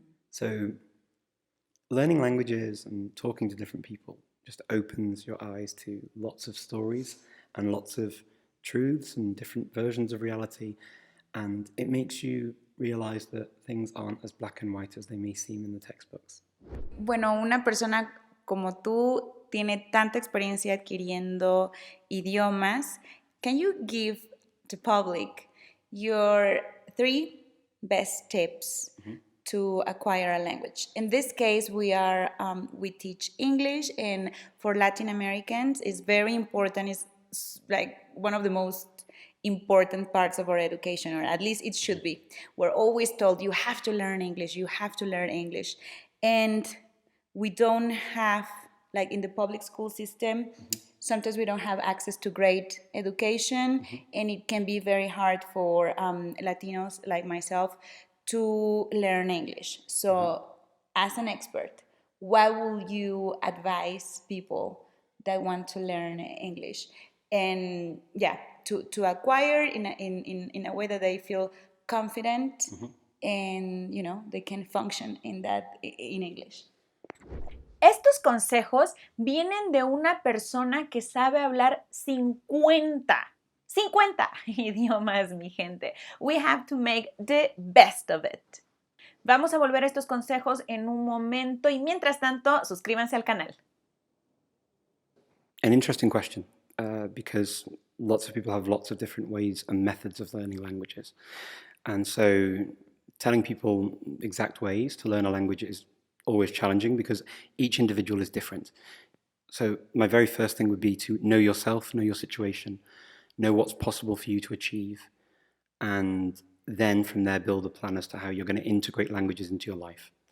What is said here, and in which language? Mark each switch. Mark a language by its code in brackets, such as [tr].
[en] So learning languages and talking to different people just opens your eyes to lots of stories and lots of truths and different versions of reality, and it makes you realize that things aren't as black and white as they may seem in the textbooks. [es] Bueno, una persona como tú tiene tanta experiencia adquiriendo idiomas. [en] Can you give the public your 3 best tips to acquire a language? In this case, we teach English, and for Latin Americans, it's very important. It's like one of the most important parts of our education, or at least it should be. We're always told you have to learn English, you have to learn English. And we don't have, like in the public school system, sometimes we don't have access to great education, and it can be very hard for Latinos like myself to learn English. So as an expert, what will you advise people that want to learn English? And to acquire in a way that they feel confident and they can function in English. [es] Estos consejos vienen de una persona que sabe hablar 50 idiomas, mi gente. [en] We have to make the best of it. [es] Vamos a volver a estos consejos en un momento, y mientras tanto, suscríbanse al canal. [en] An interesting question, because lots of people have lots of different ways and methods of learning languages. And so telling people exact ways to learn a language is always challenging because each individual is different. So my very first thing would be to know yourself, know your situation, know what's possible for you to achieve, and then from there build a plan as to how you're going to integrate languages into your life.